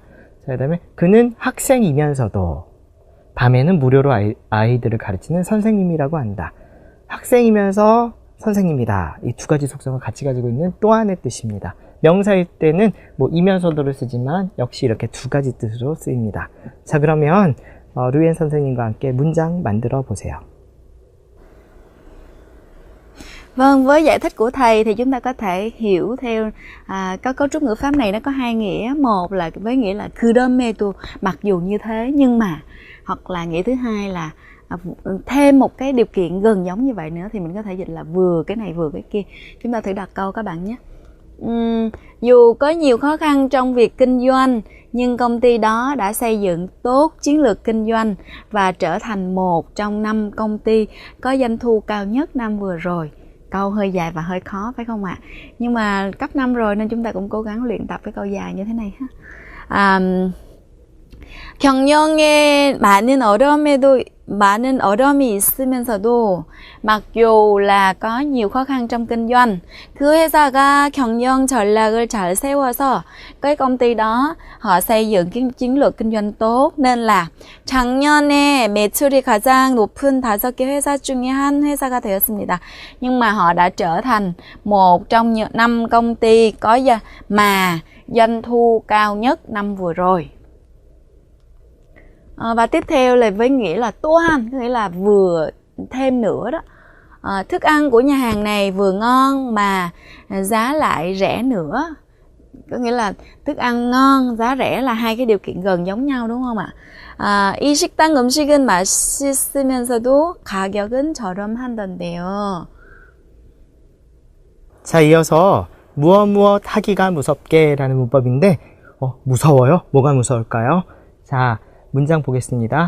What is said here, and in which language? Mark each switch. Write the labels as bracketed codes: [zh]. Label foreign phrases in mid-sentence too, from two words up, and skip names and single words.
[ko] 자, 그 다음에 그는 학생이면서도 밤에는 무료로 아이들을 가르치는 선생님이라고 한다. 학생이면서 선생님이다. 이 두 가지 속성을 같이 가지고 있는 또한의 뜻입니다. 명사일 때는 뭐 이면서도를 쓰지만 역시 이렇게 두 가지 뜻으로 쓰입니다. 자, 그러면 루엔 선생님과 함께 문장 만들어 보세요. [vi] Vâng, với giải thích của thầy thì chúng ta có thể hiểu theo cấu trúc ngữ pháp này nó có hai nghĩa. Một là với nghĩa là 그럼에도 mặc dù như thế nhưng mà, hoặc là nghĩa thứ hai là thêm một cái điều kiện gần giống như vậy nữa thì mình có thể dịch là vừa cái này vừa cái kia. Chúng ta thử đặt câu các bạn nhé. Dù có nhiều khó khăn trong việc kinh doanh nhưng công ty đó đã xây dựng tốt chiến lược kinh doanh và trở thành một trong 5 công ty có doanh thu cao nhất năm vừa rồi. Câu hơi dài và hơi khó phải không ạ? Nhưng mà cấp 5 rồi nên chúng ta cũng cố gắng luyện tập cái câu dài như thế này ha. [ko] 경영에 많은 어려움이 있으면서도 [vi] mặc dù là có nhiều khó khăn trong kinh doanh, [ko] 그 회사가 경영 전략을 잘 세워서 [vi] cái công ty đó họ xây dựng chiến lược kinh doanh tốt nên là [ko] 작년에 매출이 가장 높은 5개 회사 중에 한 회사가 되었습니다. [vi] Nhưng mà họ đã trở thành một trong 5 công ty có mà doanh thu cao nhất năm vừa rồi. Và tiếp theo là với nghĩa là 또한, có nghĩa là vừa thêm nữa đó. Thức ăn của nhà hàng này vừa ngon mà giá lại rẻ nữa. Có nghĩa là thức ăn ngon, giá rẻ là hai cái điều kiện gần giống nhau đúng không ạ? [ko] 이 식당 음식은 맛있으면서도 가격은 저렴한던데요. 자, 이어서 무엇 하기가 무섭게라는 문법인데 무서워요? 뭐가 무서울까요? 자, 문장 보겠습니다.